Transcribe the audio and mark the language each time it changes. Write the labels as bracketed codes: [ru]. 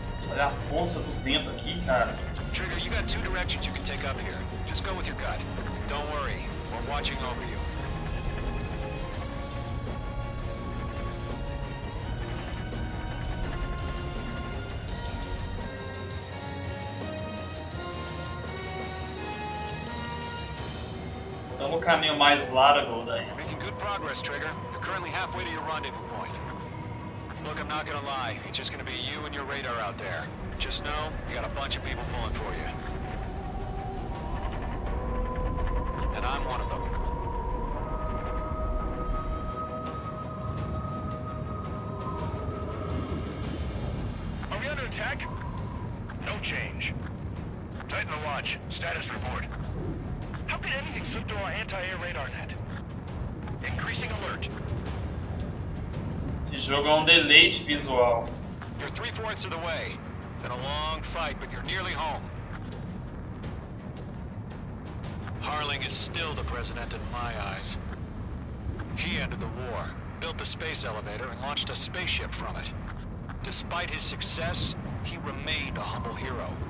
[pt] Olha a força do vento aqui, cara. [en] Trigger, you got two directions you can take up here. Just go with your gut. Don't worry, we're watching over you. [pt] Estamos no caminho mais largo daí. [en] Making good progress, Trigger. You're currently halfway to your rendezvous point. Look, I'm not gonna lie. It's just gonna be you and your radar out there. Just know, you got a bunch of people pulling for you. And I'm one of them. Are we under attack? No change. Titan to launch. Status report. How could anything slip through our anti-air radar net? Increasing alert. [pt] Esse jogo é um deleite visual. [en] You're 3/4 of the way. Been a long fight, but you're nearly home. Harling is still the president in my eyes. He ended the war, built the space elevator, and launched a spaceship from it. Despite his success, he remained a humble hero.